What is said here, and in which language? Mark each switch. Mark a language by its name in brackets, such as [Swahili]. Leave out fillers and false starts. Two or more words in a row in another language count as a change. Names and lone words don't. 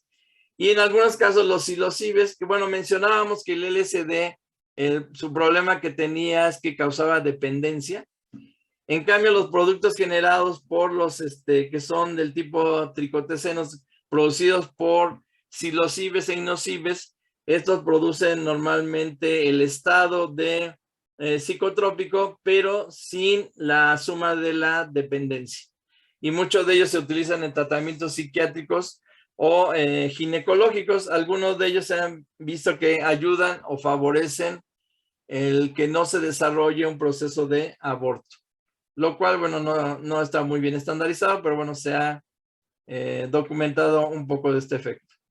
[Spanish] Y en algunos casos los psilocibes, que bueno, mencionábamos que el LSD, su problema que tenía es que causaba dependencia. En cambio, los productos generados por los que son del tipo tricotecenos, producidos por psilocibes e inocibes, estos producen normalmente el estado de psicotrópico, pero sin la suma de la dependencia. Y muchos de ellos se utilizan en tratamientos psiquiátricos o ginecológicos. Algunos de ellos se han visto que ayudan o favorecen el que no se desarrolle un proceso de aborto, lo cual, bueno, no está muy bien estandarizado, pero bueno, se ha documentado un poco de este efecto.